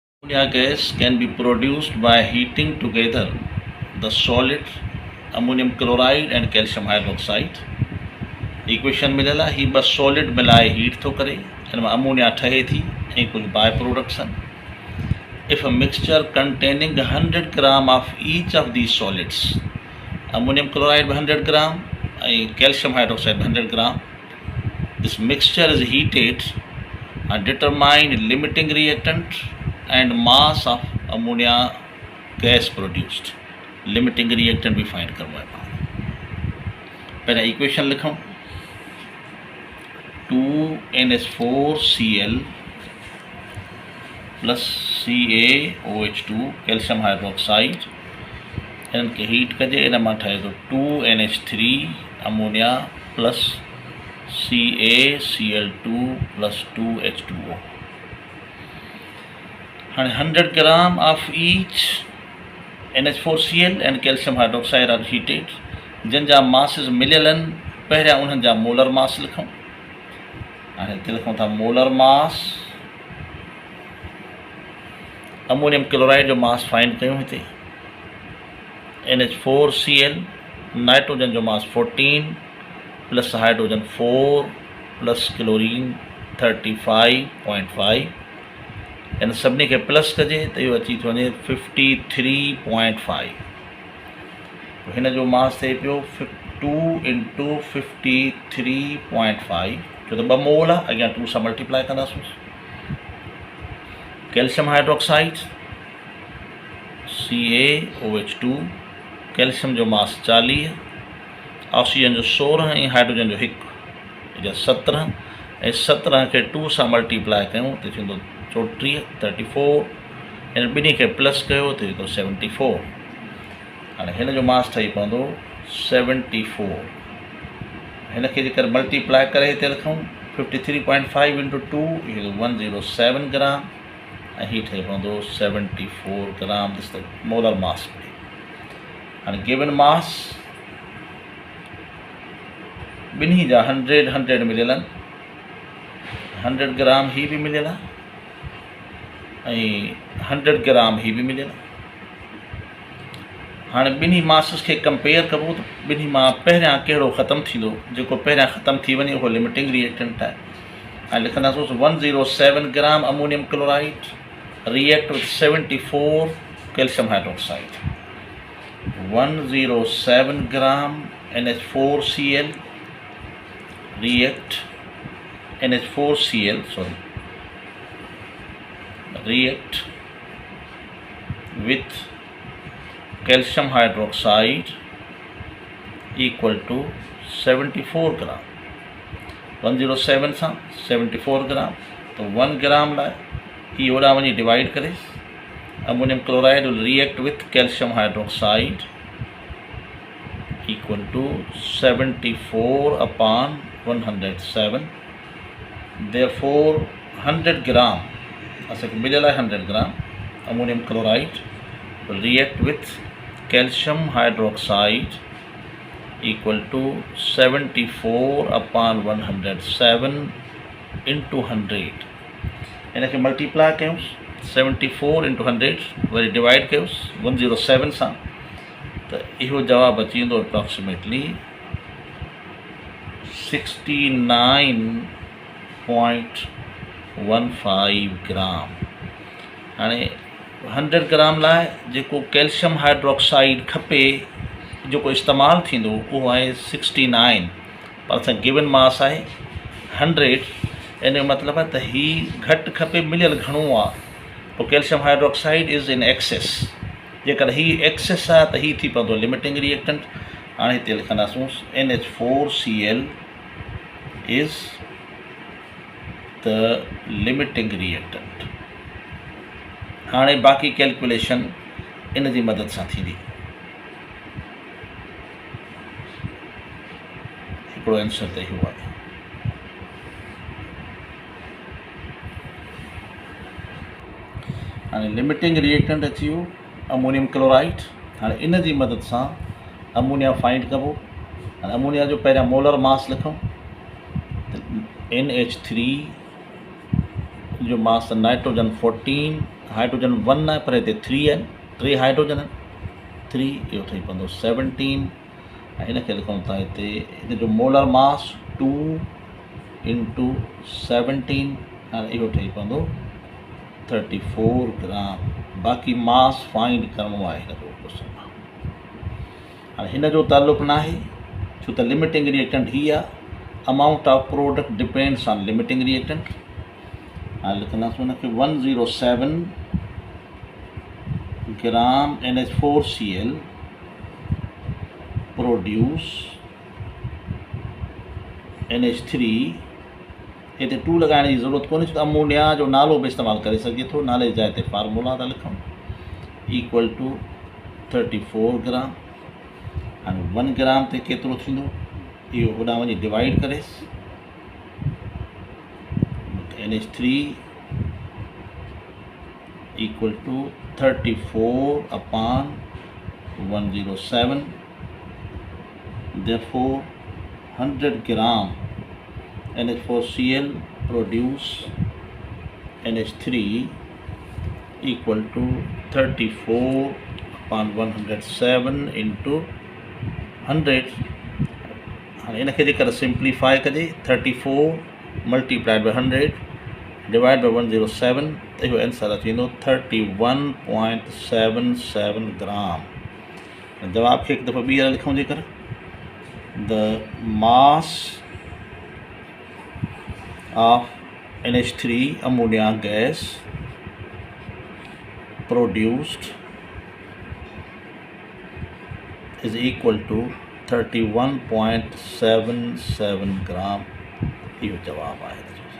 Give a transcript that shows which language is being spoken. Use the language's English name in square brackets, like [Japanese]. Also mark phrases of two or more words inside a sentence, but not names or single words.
[English] ammonia gas can be produced by heating together the solid ammonium chloride and calcium hydroxide. [Sindhi] इक्वेशन मिलियल आहे, ही ॿ सॉलिड मिलाए हीट थो करे, हिन मां अमोनिया ठहे थी ऐं कुझु [English] by products [Sindhi] आहिनि. [English] if a mixture containing 100 gram of each of these solids, ammonium chloride bi 100 gram ain calcium hydroxide bi 100 gram, this mixture is heated and determine limiting reactant and mass of ammonia gas produced. Limiting reactant [Sindhi] भी फाइंड करवाए पहले इक्वेशन लिखूं. 2NH4Cl प्लस CaOH2 [English] calcium hydroxide, [Sindhi] इनके हीट कजे, इन मां ठहे तो 2NH3 अमोनिया प्लस CaCl2 प्लस 2H2O. [English] haan 100 gram of each NH4Cl and calcium hydroxide are heated, [Sindhi] जिन जा मासिस मिलियल आहिनि, पहिरियां उन्हनि जा [English] molar mass [Sindhi] लिखूं. हाणे हिते लिखूं था [English] molar mass. ammonium chloride [Sindhi] जो मास फाइंड कयूं. हिते NH4Cl, नाइट्रोजन जो मास 14 प्लस हाइड्रोजन 4 प्लस क्लोरीन 35.5, इन सभिनी खे प्लस कजे त इहो अची थो वञे 53.5. हिन जो मास थिए पियो 2 × 53.5, छो त 2 मोल आहे, अॻियां 2 सां मल्टीप्लाई कंदासीं. [English] calcium hydroxide [Sindhi] CaOH2, कैल्शियम जो मास 40, ऑक्सीजन जो 16 ऐं हाइड्रोजन जो 1, 17, ऐं 17 खे 2 सां मल्टीप्लाई कयूं त थींदो 34. हिन ॿिन्ही खे प्लस कयो त थींदो 74. हाणे हिन जो मास ठही पवंदो 74. हिन खे जेकर मल्टीप्लाई करे हिते लिखूं 53.5 × 2 इहो 107 ग्राम, ऐं हीअ ठही पवंदो 74 ग्राम. [English] this the molar mass. [Sindhi] हाणे [English] given mass [Sindhi] ॿिन्ही जा 100 मिलियल आहिनि. 100 ग्राम ही बि मिलियल आहे ऐं 100 ग्राम ही बि मिलियल आहे. हाणे ॿिन्ही मासिस खे कंपेयर कबो त ॿिन्ही मां पहिरियां कहिड़ो ख़तमु थींदो. जेको पहिरियां ख़तमु थी वञे उहो [English] limiting reactant [Sindhi] आहे. हाणे लिखंदासीं [English] 107 gram ammonium chloride react with 74 calcium hydroxide. 107 ग्राम NH4Cl react with calcium hydroxide equal to 74 ग्राम. [Sindhi] 107 सां 74 ग्राम, तो 1 ग्राम लाइ ही ओॾा वञी डिवाइड करे. [English] ammonium chloride will react with calcium hydroxide equal to 74/107. Therefore 100 ग्राम [Sindhi] असांखे मिलियल आहे [English] 100 ग्राम ammonium chloride will react with calcium hydroxide equal to 74/107 into 100. [Sindhi] इनखे मल्टीप्लाई कयूंसि 74 × 100 वरी डिवाइड कयोसि 107 सां, त इहो जवाबु अची वेंदो अप्रॉक्सीमेटली 69.15 ग्राम. हाणे 100 ग्राम लाइ जेको कैल्शियम हाइड्रोक्साइड खपे, जेको इस्तेमालु थींदो, उहो आहे 69, पर असां [English] given mass [Sindhi] आहे 100. इन जो मतिलबु आहे त हीउ घटि खपे, मिलियल घणो आहे, पोइ [English] calcium hydroxide is in excess. [Sindhi] जेकर हीउ एक्सेस आहे त हीउ थी पवंदो [English] limiting reactant. [Sindhi] हाणे हिते लिखंदासूं NH4Cl [English] is the limiting reactant. [Sindhi] हाणे बाक़ी कैलकुलेशन इन जी मदद सां थींदी. हिकिड़ो आंसर त इहो आहे. हाणे [English] limiting reactant [Sindhi] अची वियो [English] ammonium chloride. [Sindhi] हाणे इन जी मदद सां अमोनिया फाइंड कबो. हाणे अमोनिया जो पहिरियां [English] molar mass [Sindhi] लिखूं. NH3 जो मास नाइट्रोजन 14 हाइड्रोजन 1 आहे पर हिते 3 आहिनि, 3 हाइड्रोजन आहिनि, 3 इहो ठही पवंदो 17 ऐं हिनखे लिखूं था हिते हिन जो [English] molar mass [Sindhi] 2 इंटू 17 हाणे इहो ठही पवंदो 34 ग्राम। बाक़ी मास फाइंड करिणो आहे हिन जो क्वेश्चन मां। हाणे हिन जो तालुक़ु न आहे छो त [English] limiting reactant [Sindhi] ही आहे, [English] amount of product depends on limiting reactant. [Sindhi] हाणे लिखंदासीं हुनखे 107 ग्राम NH4Cl प्रोड्यूस NH3, हिते 2 लॻाइण जी ज़रूरत कोन्हे छो त अमोनिया जो नालो बि इस्तेमालु करे सघे थो, नाले जी जाइ ते फार्मूला था लिखूं [English] equal to [Sindhi] 34 ग्राम। हाणे 1 ग्राम ते केतिरो थींदो इहो होॾां वञी डिवाइड करेसि, [English] NH3 equal to 34 upon 107, therefore 100 gram NH4Cl produce NH3 equal to 34 upon 107 into 100। [Sindhi] हाणे इनखे जेकर सिम्प्लीफाई कजे 34 [English] multiplied by [Sindhi] 100 [English] divide by [Sindhi] 107 त इहो आंसर अची वेंदो 31.77 ग्राम। जवाब खे हिकु दफ़ो ॿीहर लिखूं जेकर [English] the mass of NH3 ammonia gas produced is equal to 31.77 ग्राम। [Sindhi] इहो जवाब आहे।